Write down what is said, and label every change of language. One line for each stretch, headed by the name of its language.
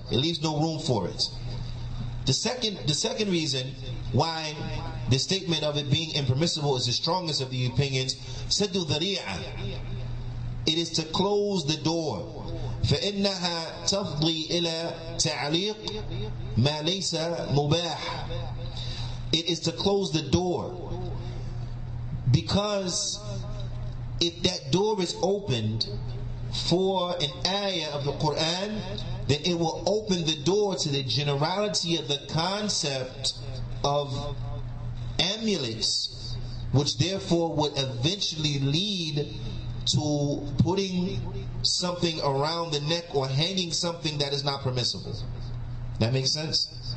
English: It leaves no room for it. The second reason why the statement of it being impermissible is the strongest of the opinions, Saddu Dhari'a. It is to close the door.
Arabic: فإنها تفضي إلى تعليق ما ليس مباح.
English: It is to close the door, because if that door is opened for an ayah of the Qur'an, then it will open the door to the generality of the concept of amulets, which therefore would eventually lead to putting something around the neck or hanging something that is not permissible. That makes sense?